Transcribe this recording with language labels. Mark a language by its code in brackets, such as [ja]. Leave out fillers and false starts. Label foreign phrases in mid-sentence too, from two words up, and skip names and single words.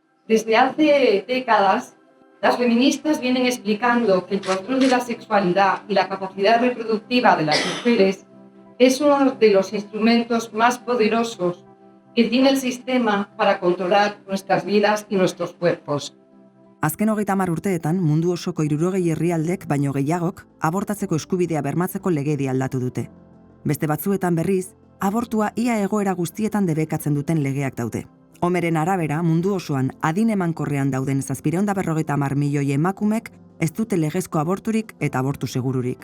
[es] Desde hace décadas, las feministas vienen explicando que el control de la sexualidad y la capacidad reproductiva de las mujeres es uno de los instrumentos más poderosos que tiene el sistema para controlar nuestras vidas y nuestros cuerpos. [eu] Azken 30 urteetan mundu osoko 60 herrialdek baino gehiagok abortatzeko eskubidea bermatzeko legedia aldatu dute. Beste batzuetan berriz, abortua ia egoera guztietan debekatzen duten legeak daude. Omeren arabera, mundu osoan adin emankorrean dauden 750 milioi emakumek ez dute legezko aborturik eta abortu segururik.